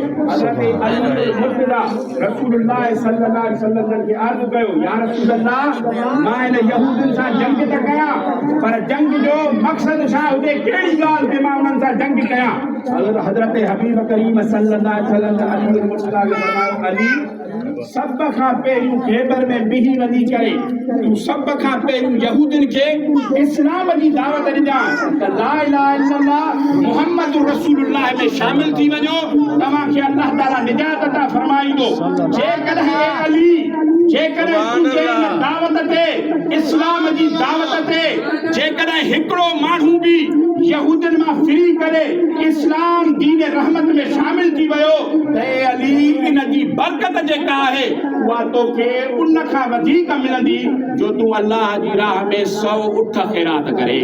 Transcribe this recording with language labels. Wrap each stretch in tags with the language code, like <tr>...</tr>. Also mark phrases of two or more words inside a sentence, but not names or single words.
<sd>हज़रत अली मुर्तज़ा रसूलुल्लाह</sd> <ar>صلى الله عليه وسلم</ar> <sd>खे अर्ज़ु कयो</sd> <ar>يا رسول الله</ar> <sd>मां इन यहूदियुनि सां जंग त कयां पर जंग जो मक़सद छा हुजे कहिड़ी ॻाल्हि ते मां उन्हनि सां जंग कयां। हज़रत हबीब करीम</sd> <ar>صلى الله عليه وسلم</ar> <sd>अली मुर्तज़ा खे फरमायो अली सब खां पहिरियों ख़ैबर में बिही वञी करे तूं सब खां पहिरियों यहूदियुनि खे इस्लाम जी दावत ॾिजां त</sd> <ar>لا إله إلا الله محمد رسول الله</ar> <sd>में शामिल थी वञो तव्हांखे अल्लाह ताला निजात अता फरमाईंदो। जेकॾहिं अली जेकॾहिं तुंहिंजे दावत ते इस्लाम जी दावत ते जेकॾहिं हिकिड़ो माण्हू बि यहूदियुनि मां फिरी करे इस्लाम दीन रहमत में शामिल थी वियो त अली इन जी बरकत जेका आहे उहा तोखे उन खां वधीक मिलंदी जो तूं अल्लाह जी राह में 100 उठ ख़ैरात करे।</sd>